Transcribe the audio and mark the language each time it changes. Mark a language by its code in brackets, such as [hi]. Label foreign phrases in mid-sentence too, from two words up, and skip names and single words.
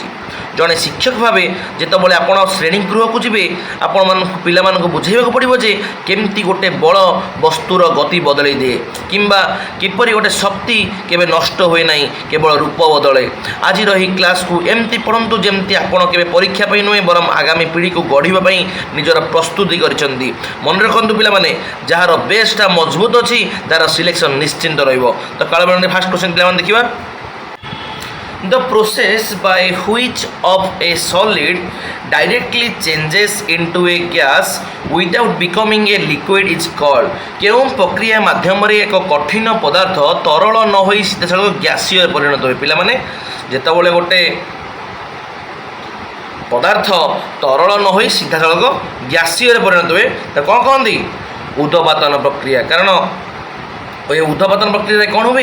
[or] ଜଣେ ଶିକ୍ଷକ ଭାବେ ଯେତେବେଳେ ଆପଣ ଶ୍ରେଣୀ ଗୃହକୁ ଯିବେ, ପିଲାମାନଙ୍କୁ ବୁଝାଇବାକୁ ପଡ଼ିବ ଯେ କେମିତି ଗୋଟେ ବଳ ବସ୍ତୁର ଗତି ବଦଳାଇ ଦିଏ କିମ୍ବା କିପରି ଗୋଟେ ଶକ୍ତି କେବେ ନଷ୍ଟ ହୁଏ ନାହିଁ, କେବଳ ରୂପ ବଦଳେ। ଆଜିର ଏହି କ୍ଲାସ୍କୁ ଏମିତି ପଢ଼ନ୍ତୁ ଯେମିତି ଆପଣ କେବେ ପରୀକ୍ଷା ପାଇଁ ନୁହେଁ ବରଂ ଆଗାମୀ ପିଢ଼ିକୁ ଗଢ଼ିବା ପାଇଁ ନିଜର ପ୍ରସ୍ତୁତି କରିଛନ୍ତି। ମନେ ରଖନ୍ତୁ ପିଲାମାନେ, ଯାହାର ବେସ୍ଟା ମଜବୁତ ଅଛି ତାର ସିଲେକ୍ସନ୍ ନିଶ୍ଚିନ୍ତ ରହିବ। ତ କାଳବେଳରେ [en] first question [or] ପିଲାମାନେ ଦେଖିବା। [en] The process by which of a solid directly changes into a gas without becoming a liquid is called। [or] କେଉଁ ପ୍ରକ୍ରିୟା ମାଧ୍ୟମରେ ଏକ କଠିନ ପଦାର୍ଥ ତରଳ ନ ହୋଇ ସିଧାସଳଖ ଗ୍ୟାସୀୟ ପରିଣତ ହୁଏ? ପିଲାମାନେ, ଯେତେବେଳେ ଗୋଟେ ପଦାର୍ଥ ତରଳ ନ ହୋଇ ସିଧାସଳଖ ଗ୍ୟାସୀୟରେ ପରିଣତ ହୁଏ ତାକୁ କ'ଣ କହନ୍ତି? ଉଦବାତନ ପ୍ରକ୍ରିୟା। କାରଣ ଏ ଉଦବାତନ ପ୍ରକ୍ରିୟାରେ କ'ଣ ହୁଏ?